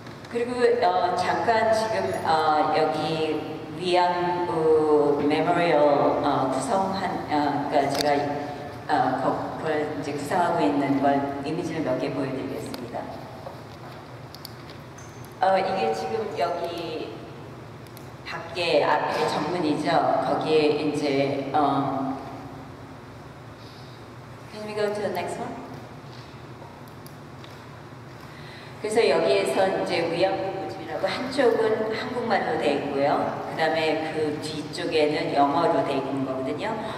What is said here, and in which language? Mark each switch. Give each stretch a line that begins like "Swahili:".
Korean: 그리고 잠깐 지금 여기 위안부 메모리얼 구성한 그러니까 제가 그걸 이제 구성하고 있는 걸 이미지를 몇 개 보여드리겠습니다. 이게 지금 여기 밖에 앞에 정문이죠. 거기에 이제
English: Can we go to the next one?
Korean: 그래서 여기에서 이제 위안부 모집이라고 한쪽은 한국말로 돼 있고요. 그 다음에 그 뒤쪽에는 영어로 돼 있는 거거든요.